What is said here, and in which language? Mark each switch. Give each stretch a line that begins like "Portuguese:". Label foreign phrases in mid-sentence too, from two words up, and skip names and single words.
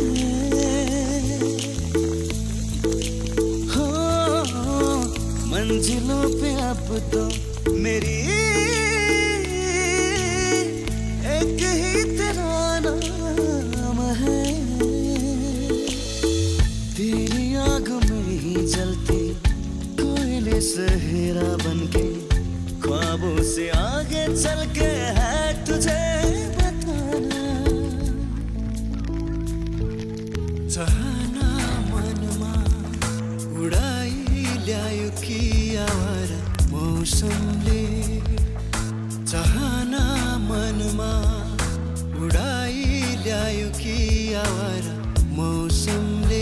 Hindi: हो मंजिलों पे अब तो मेरी एक ही तेरा नाम है। तेरी आग में ही जलती कोयले सहेरा बनके, ख्वाबों से आगे चल के है तुझे बताना।
Nepali: चाहना मनमा उडाई ल्यायो कि आवारा मौसमले, चाहना मनमा उडाई ल्यायो कि आवारा मौसमले।